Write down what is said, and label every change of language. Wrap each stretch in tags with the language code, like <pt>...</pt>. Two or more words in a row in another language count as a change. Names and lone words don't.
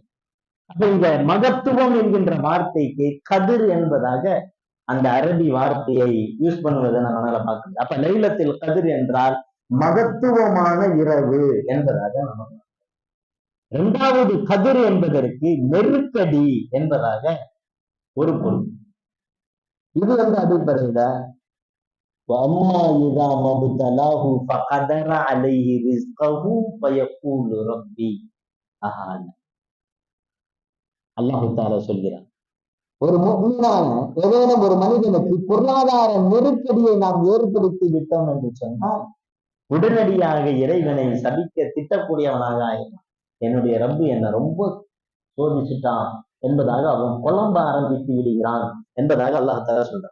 <ta>அப்ப இந்த மகத்துவம் என்கின்ற வார்த்தைக்கு கதிர் என்பதாக அந்த அரபி வார்த்தையை யூஸ் பண்ணுவதை நம்மளால பார்க்கணும். அப்ப லைலத்துல் கத்ர் என்றால் மகத்துவமான இரவு என்பதாக நம்ம. இரண்டாவது கதிர் என்பதற்கு நெருக்கடி என்பதாக ஒரு பொருள். இது அடிப்படையில</ta> <ar>وَأَمَّا إِذَا مَا ابْتَلَاهُ فَقَدَرَ عَلَيْهِ رِزْقَهُ فَيَقُولُ رَبِّي أَهَانَ.</ar> <ta>அல்லாஹ் தஆலா சொல்கிறார், ஒரு முஃமினான ஏதேனும் ஒரு மனிதனுக்கு பொருளாதார நெருக்கடியை நாம் ஏற்படுத்தி விட்டோம் என்று சொன்னால் உடனடியாக இறைவனை சபிக்க திட்டக்கூடியவனாக ஆயிடும். என்னுடைய ரப்பு என்னை ரொம்ப சோதிச்சுட்டான் என்பதாக அவன் புலம்ப ஆரம்பித்து விடுகிறான் என்பதாக அல்லாஹ் தஆலா சொல்றான்.</ta>